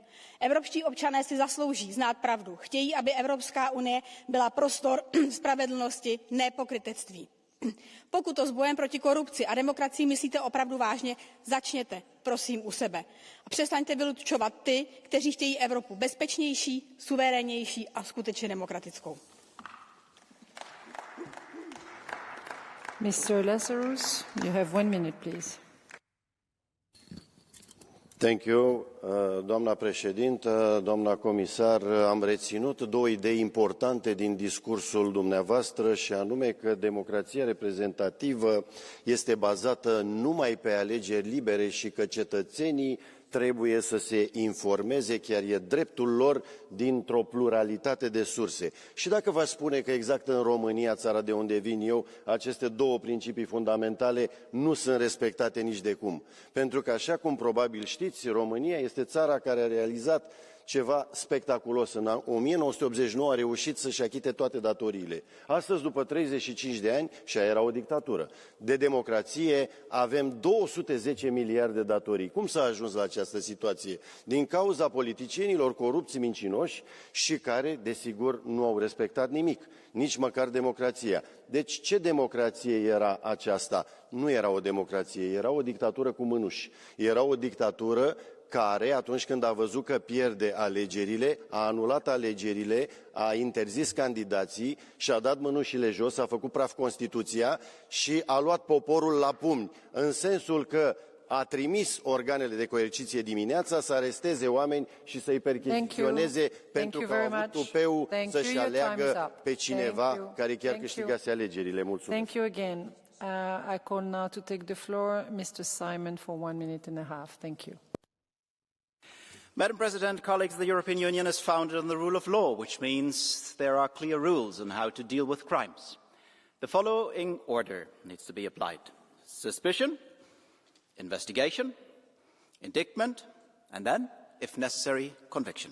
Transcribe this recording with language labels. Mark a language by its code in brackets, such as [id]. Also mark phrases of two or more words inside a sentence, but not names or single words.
[cs] Evropští občané si zaslouží znát pravdu. Chtějí, aby Evropská unie byla prostor spravedlnosti, ne pokrytectví. Pokud to s bojem proti korupci a demokracii myslíte opravdu vážně, začněte, prosím, u sebe. A přestaňte vylučovat ty, kteří chtějí Evropu bezpečnější, suverénnější a skutečně demokratickou. [en] Mr. Lazarus, you have 1 minute, please. Thank you, [ro] doamna președintă, doamna comisar. Am reținut două idei importante din discursul dumneavoastră și anume că democrația reprezentativă este bazată numai pe alegeri libere și că cetățenii trebuie să se informeze, chiar e dreptul lor, dintr-o pluralitate de surse. Și dacă vă spune că exact în România, țara de unde vin eu, aceste două principii fundamentale nu sunt respectate nici de cum. Pentru că, așa cum probabil știți, România este țara care a realizat ceva spectaculos. În 1989 a reușit să-și achite toate datoriile. Astăzi, după 35 de ani, și aia era o dictatură, de democrație, avem 210 miliarde de datorii. Cum s-a ajuns la această situație? Din cauza politicienilor corupți, mincinoși și care, desigur, nu au respectat nimic, nici măcar democrația. Deci, ce democrație era aceasta? Nu era o democrație, era o dictatură cu mânuși. Era o dictatură care, atunci când a văzut că pierde alegerile, a anulat alegerile, a interzis candidații și a dat mânușile jos, a făcut praf Constituția și a luat poporul la pumni, în sensul că a trimis organele de coerciție dimineața să aresteze oameni și să-i percheziționeze pentru că au avut tupeu să-și aleagă pe cineva care chiar câștigase alegerile. Mulțumesc. [en] Thank you again. I call now to take the floor Mr. Simon for 1 minute and a half. Thank you. Madam President, colleagues, the European Union is founded on the rule of law, which means there are clear rules on how to deal with crimes. The following order needs to be applied: suspicion, investigation, indictment, and then, if necessary, conviction.